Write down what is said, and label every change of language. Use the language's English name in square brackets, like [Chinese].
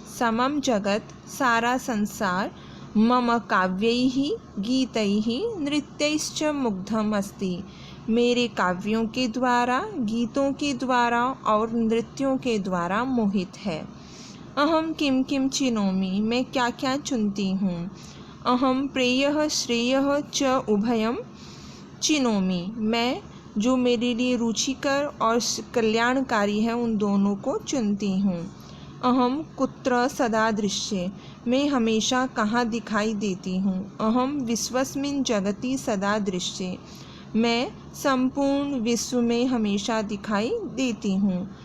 [Sanskrit] समम जगत सारा संसार मम काव्यैः गीतैः नृत्यैश्च मुग्धम अस्ति। [Hindi] मेरे काव्यों के द्वारा, गीतों के द्वारा और नृत्यों के द्वारा मोहित है। [Sanskrit] अहम किम किम चिनोमि। [Hindi] मैं क्या क्या चुनती हूँ। [Sanskrit] अहम प्रेयः श्रेयः च उभयम चिनोमि। [Hindi] मैं जो मेरे लिए रुचिकर और कल्याणकारी है उन दोनों को चुनती हूँ। [Sanskrit] अहम कुत्र सदा दृश्ये। [Hindi] मैं हमेशा कहाँ दिखाई देती हूँ। [Sanskrit] अहम विश्वस्मिन् जगति सदा दृश्ये। [Hindi] मैं संपूर्ण विश्व में हमेशा दिखाई देती हूँ।